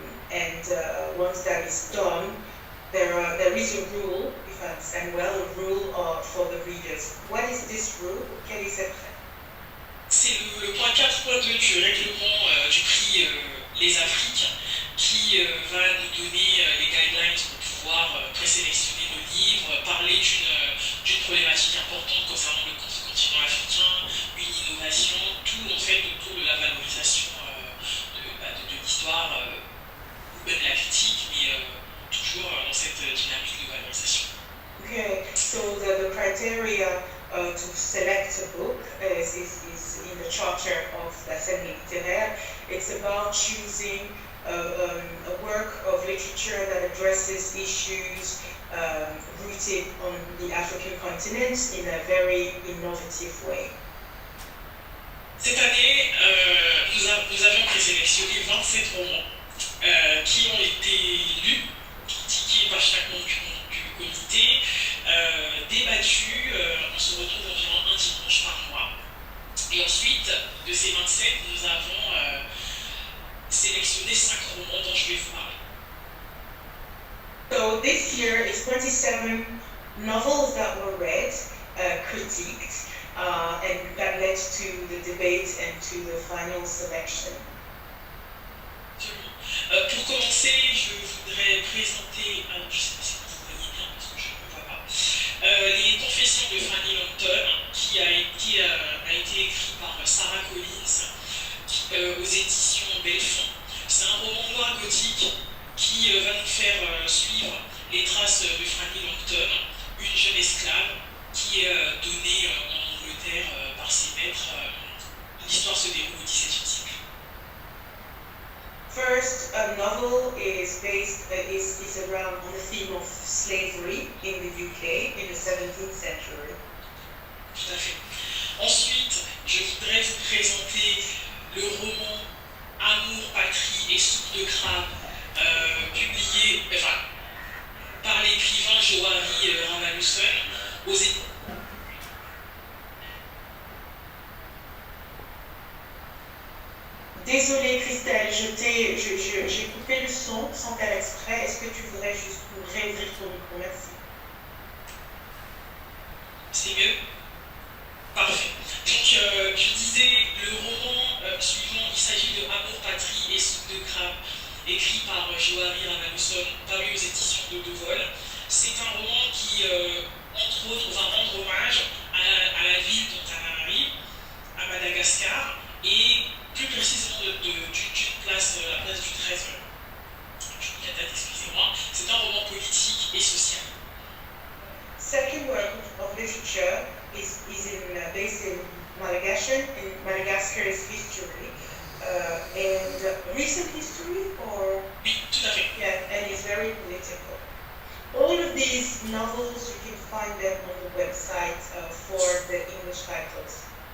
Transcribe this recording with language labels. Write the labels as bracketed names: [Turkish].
[English] And once that is done, there is a rule, if I understand well, a rule for the readers. What is this rule? [French] Quel est cette règle? C'est le point 4.2 du règlement du prix Les Afriques qui va nous donner les guidelines pour pouvoir présélectionner nos livres, parler d'une problématique importante concernant le continent africain, une innovation, tout en fait autour de la valorisation de l'histoire, ou même la critique, mais toujours dans cette dynamique de valorisation. [English] Okay, so the criteria to select a book is in the charter of l'Assemblée littéraire. It's about choosing a work of literature that addresses issues rooted on the African continent in a very innovative way. [French] Cette année, nous avons présélectionné 27 romans qui ont été lus, critiqués par chaque membre du comité, débattus. On se retrouve environ un dimanche par mois. Et ensuite, de ces 27, nous avons sélectionné 5 romans dont je vais vous parler. [English] So this year is 27 novels that were read, critiqued, and that led to the debate and to the final selection. [French] Pour commencer, je voudrais présenter, je ne sais pas si vous voyez bien parce que je ne vois pas, les Confessions de Fanny Longton, qui a été écrit par Sarah Collins aux éditions Belfond. C'est un roman noir gothique qui va nous faire suivre les traces de Fanny Longton, une jeune esclave qui est donnée en Angleterre par ses maîtres. L'histoire se déroule au XVIIe siècle. [English] First, a novel is around on the theme of slavery in the UK in the 17th century. [French] Tout à fait. Ensuite, je voudrais vous présenter le roman Amour, patrie et soupe de crabe, publié par l'écrivain Johari Ramanujan aux éditions. Désolée Christelle, j'ai coupé le son sans faire exprès. Est-ce que tu voudrais juste réouvrir ton micro? Merci. C'est mieux? Parfait. Donc, je disais, le roman suivant, il s'agit de Amour, patrie et soupe de crabe, écrit par Johari Ramanujan, paru aux éditions de Devol. C'est un roman qui, entre autres, va rendre hommage à la ville d'Antananarivo, à Madagascar, et plus précisément d'une place, la place du 13. Je dis la date, excusez-moi. C'est un roman politique et social. [English] Second work of literature is based in Madagascar's history, and recent history, or? [French] Oui, tout à fait. [English] Yeah, and it's very political. All of these novels, you can find them on the website for the English titles.